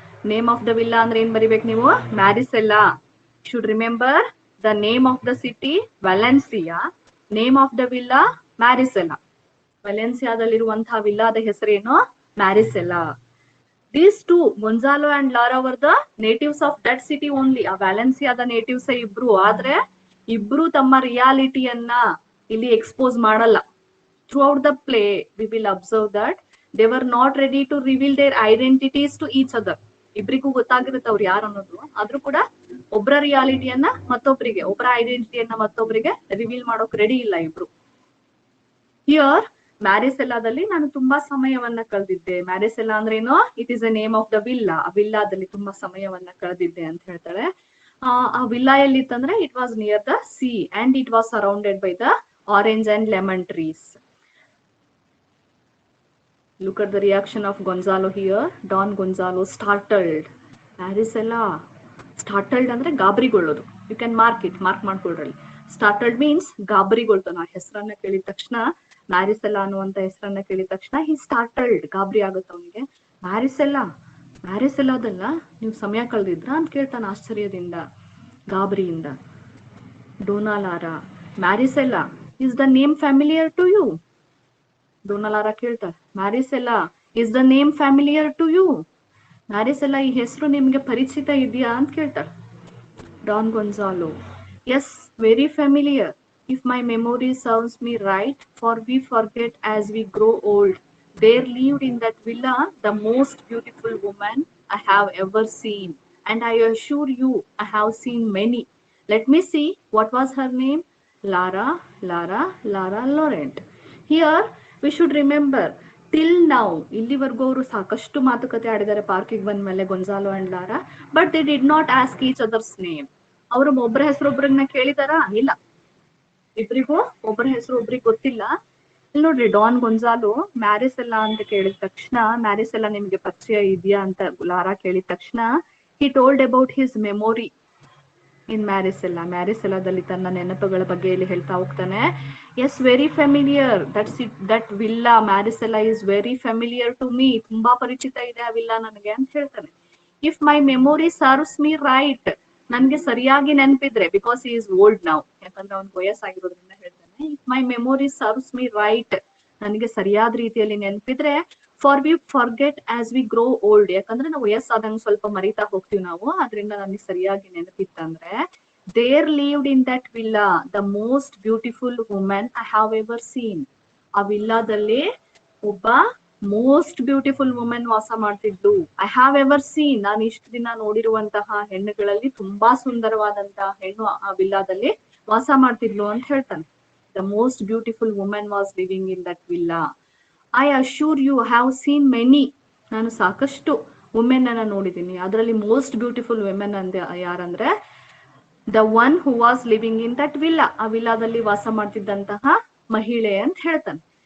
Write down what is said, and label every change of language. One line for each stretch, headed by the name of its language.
English: name of the villa
Kannada: ಅಂದ್ರೆ ಏನ್ ಬರಿಬೇಕು ನೀವು?
English: Marisella. Should remember the name of the city Valencia, name of the villa Marisella.
Kannada: ವ್ಯಾಲೆನ್ಸಿಯಾದಲ್ಲಿರುವಂತಹ ವಿಲ್ಲಾದ ಹೆಸರೇನು? ಮ್ಯಾರಿಸೆಲ್ಲಾ.
English: These two, Gonzalo and Laura were the natives of that city only.
Kannada: ಆ ವ್ಯಾಲೆನ್ಸಿಯಾದ natives ಇಬ್ರು, ಆದ್ರೆ ಇಬ್ರು ತಮ್ಮ ರಿಯಾಲಿಟಿಯನ್ನ ಇಲ್ಲಿ ಎಕ್ಸ್ಪೋಸ್ ಮಾಡಲ್ಲ.
English: Throughout the play, we will observe that they were not ready to reveal their identities to each other.
Kannada: ಇಬ್ರಿಗೂ ಗೊತ್ತಾಗಿರುತ್ತೆ ಅವ್ರು ಯಾರು ಅನ್ನೋದು, ಆದ್ರೂ ಕೂಡ ಒಬ್ಬರ ರಿಯಾಲಿಟಿಯನ್ನ ಮತ್ತೊಬ್ಬರಿಗೆ, ಒಬ್ಬರ ಐಡೆಂಟಿಟಿಯನ್ನ ಮತ್ತೊಬ್ಬರಿಗೆ ರಿವೀಲ್ ಮಾಡೋಕ್ ರೆಡಿ ಇಲ್ಲ ಇಬ್ರು. ಹಿಯರ್ ಮ್ಯಾರಿಸೆಲ್ಲಾದಲ್ಲಿ ನಾನು ತುಂಬಾ ಸಮಯವನ್ನ ಕಳೆದಿದ್ದೆ. ಮ್ಯಾರಿಸೆಲ್ಲಾ ಅಂದ್ರೆ ಏನು?
English: It is a name of the villa.
Kannada: ಆ ವಿಲ್ಲಾದಲ್ಲಿ ತುಂಬಾ ಸಮಯವನ್ನ ಕಳೆದಿದ್ದೆ ಅಂತ ಹೇಳ್ತಾಳೆ. ಆ villa ಎಲ್ಲಿತ್ತಂದ್ರೆ
English: It was near the sea and it was surrounded by the orange and lemon trees. Look at the reaction of Gonzalo here. Don Gonzalo startled. Marisela.
Kannada: Startled ಅಂದ್ರೆ ಗಾಬರಿಗೊಳ್ಳೋದು.
English: You can mark it.
Kannada: Mark ಮಾಡ್ಕೊಳ್ರಿ.
English: Startled means
Kannada: ಗಾಬರಿಗೊಳ್ತಾನ. ಆ ಹೆಸರನ್ನ ಕೇಳಿದ ತಕ್ಷಣ, ಮ್ಯಾರಿಸೆಲ್ಲಾ ಅನ್ನುವಂತ ಹೆಸರನ್ನ ಕೇಳಿದ ತಕ್ಷಣ
English: he startled.
Kannada: ಗಾಬರಿ ಆಗುತ್ತೆ ಅವನಿಗೆ. ಮ್ಯಾರಿಸೆಲ್ಲಾ, ಮ್ಯಾರಿಸೆಲ್ಲಾದಲ್ಲ ನೀವು ಸಮಯ ಕಳೆದಿದ್ರ ಅಂತ ಕೇಳ್ತಾನ ಆಶ್ಚರ್ಯದಿಂದ, ಗಾಬರಿಯಿಂದ. Dona Lara,
English: Marisela, is the name familiar to you? Dona Lara
Kannada: ಕೇಳ್ತಾರೆ,
English: Marisela is the name familiar to you?
Kannada: ಮ್ಯಾರಿಸೆಲ್ಲಾ ಈ ಹೆಸರು ನಿಮ್ಗೆ ಪರಿಚಿತ ಇದೆಯಾ ಅಂತ ಕೇಳ್ತಾರೆ. Don Gonzalo,
English: Yes, very familiar. If my memory serves me right, for we forget as we grow old. There lived in that villa the most beautiful woman I have ever seen, and I assure you I have seen many. Let me see, what was her name? Lara, Lara, Lara Laurent. Here we should remember, till now,
Kannada: ಇಲ್ಲಿವರೆಗೂ ಅವರು ಸಾಕಷ್ಟು ಮಾತುಕತೆ ಆಡಿದ್ದಾರೆ ಪಾರ್ಕಿಗೆ ಬಂದ ಮೇಲೆ Gonzalo and Lara.
English: But they did not ask each other's name.
Kannada: ಅವರು ಒಬ್ಬರ ಹೆಸರು ಒಬ್ಬರನ್ನ ಕೇಳಿದಾರಾ? ಇಲ್ಲ, ಇಬ್ರಿಗೂ ಒಬ್ಬರ ಹೆಸರು ಒಬ್ರಿಗೆ ಗೊತ್ತಿಲ್ಲ. ಇಲ್ಲಿ ನೋಡ್ರಿ, ಡಾನ್ ಗೊಂಜಾಲೋ ಮ್ಯಾರಿಸೆಲ್ಲಾ ಅಂತ ಕೇಳಿದ ತಕ್ಷಣ, ಮ್ಯಾರಿಸೆಲ್ಲಾ ನಿಮ್ಗೆ ಪರಿಚಯ ಇದೆಯಾ ಅಂತ ಲಾರಾ ಕೇಳಿದ ತಕ್ಷಣ,
English: He told about his memory in Marisela.
Kannada: ಮ್ಯಾರಿಸೆಲ್ಲಾದಲ್ಲಿ ತನ್ನ ನೆನಪುಗಳ ಬಗ್ಗೆ ಇಲ್ಲಿ ಹೇಳ್ತಾ ಹೋಗ್ತಾನೆ.
English: Yes, very familiar. That villa Marisela is very familiar to me.
Kannada: ತುಂಬಾ ಪರಿಚಿತ ಇದೆ ಆ ವಿಲ್ಲಾ ನನಗೆ ಅಂತ ಹೇಳ್ತಾನೆ.
English: If my memory serves me right,
Kannada: ನನ್ಗೆ ಸರಿಯಾಗಿ ನೆನಪಿದ್ರೆ,
English: because he is old now,
Kannada: ಯಾಕಂದ್ರೆ ಅವ್ನ್ ವಯಸ್ಸಾಗಿರೋದ್ರಿಂದ ಹೇಳ್ತಾನೆ,
English: if my memory serves me right,
Kannada: ನನಗೆ ಸರಿಯಾದ ರೀತಿಯಲ್ಲಿ ನೆನಪಿದ್ರೆ,
English: for we forget as we grow old,
Kannada: ಯಾಕಂದ್ರೆ ನಾವು ವಯಸ್ಸಾದಂಗ್ ಸ್ವಲ್ಪ ಮರಿತಾ ಹೋಗ್ತೀವಿ ನಾವು, ಅದ್ರಿಂದ ನನಗೆ ಸರಿಯಾಗಿ ನೆನಪಿತ್ತಂದ್ರೆ,
English: there lived in that villa the most beautiful woman I have ever seen.
Kannada: ಆ ವಿಲ್ಲಾದಲ್ಲಿ ಒಬ್ಬ
English: most beautiful woman
Kannada: ವಾಸ ಮಾಡ್ತಿದ್ದು.
English: I have ever seen,
Kannada: ನಾನು ಇಷ್ಟು ದಿನ ನೋಡಿರುವಂತಹ ಹೆಣ್ಣುಗಳಲ್ಲಿ ತುಂಬಾ ಸುಂದರವಾದಂತಹ ಹೆಣ್ಣು ಆ ವಿಲ್ಲಾದಲ್ಲಿ ವಾಸ ಮಾಡ್ತಿದ್ಲು ಅಂತ ಹೇಳ್ತಾನೆ.
English: The most beautiful woman was living in that villa. I assure you have seen many,
Kannada: ನಾನು ಸಾಕಷ್ಟು ವುಮೆನ್ ಅನ್ನ ನೋಡಿದ್ದೀನಿ, ಅದರಲ್ಲಿ ಮೋಸ್ಟ್ ಬ್ಯೂಟಿಫುಲ್ ವುಮೆನ್ ಅಂದ ಯಾರಂದ್ರೆ
English: the one who was living in that villa,
Kannada: ಆ ವಿಲ್ಲಾದಲ್ಲಿ ವಾಸ ಮಾಡ್ತಿದ್ದಂತಹ ಮಹಿಳೆ ಅಂತ ಹೇಳ್ತಾನೆ.